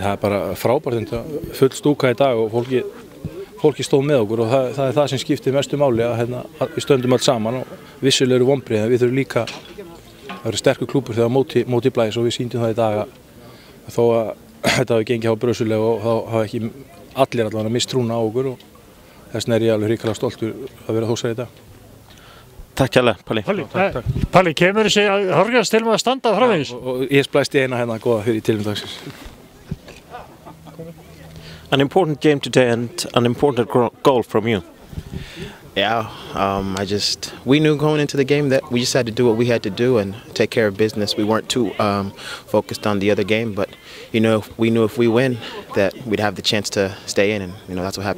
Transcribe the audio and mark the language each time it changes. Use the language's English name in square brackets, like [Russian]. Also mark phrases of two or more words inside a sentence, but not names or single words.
[Icelandic] Það bara frábært, full stúka í dag og fólki stóð með okkur og það það sem skiptir mestu máli að við stöndum öll saman og vissulega eru vonbrigði, en við þurfum líka að vera sterkur klúbbur þegar móti blæs og við sýndum það í dag að þó að þetta hafi gengið á brösulega og þá hafa ekki allir allavega mist trúna á okkur og þess vegna ég alveg hrikalega stoltur að vera Þórsari í dag. Takk kærlega, Palli. Palli, kemur þessi að horfast til með að standa framvegis? Og ég splæsti eina hérna góða fyrir í tilum dagsins. [English] An important game today and an important goal from you. Yeah, we knew going into the game that we just had to do what we had to do and take care of business. We weren't too focused on the other game, but we knew if we win that we'd have the chance to stay in, and that's what happened.